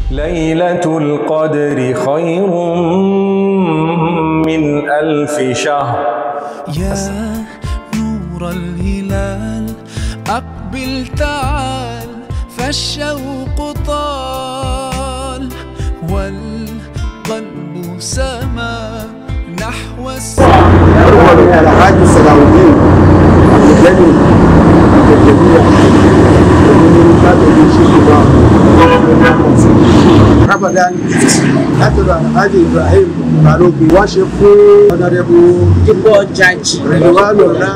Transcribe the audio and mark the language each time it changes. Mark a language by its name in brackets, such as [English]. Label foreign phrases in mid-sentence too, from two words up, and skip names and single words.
[Arabic] ليلة القدر خير من 1000 شهر. يا نور الهلال أقبل تعال فالشوق طال والقلب سما نحو [Yoruba] Ramadan látọ̀dọ̀ Alhaji Ibrahim Balogun wọ́n ṣe fún ọ̀nàdẹ́bù Jíbọ̀ Jàjì Rẹ̀lúwánù náà.